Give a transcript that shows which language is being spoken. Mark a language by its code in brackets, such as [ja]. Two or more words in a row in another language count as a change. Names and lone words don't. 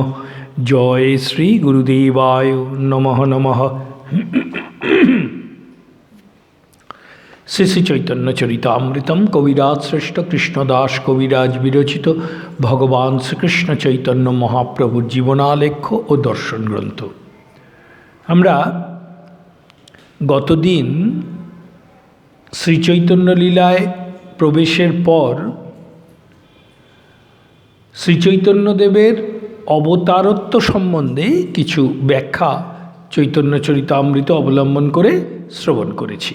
[sa] जय श्री गुरुदेवाय नमः नमः। [bn] শ্রী শ্রী চৈতন্য চরিতামৃতম কবিরাজ শ্রেষ্ঠ কৃষ্ণদাস কবিরাজ বিরচিত ভগবান শ্রীকৃষ্ণ চৈতন্য মহাপ্রভুর জীবনালেখ্য আর দর্শন গ্রন্থ। আমরা গতদিন শ্রী চৈতন্য লীলায় প্রবেশের পর শ্রী চৈতন্যদেবের অবতারত্ব সম্বন্ধে কিছু ব্যাখ্যা চৈতন্য চরিতামৃত অবলম্বন করে শ্রবণ করেছি।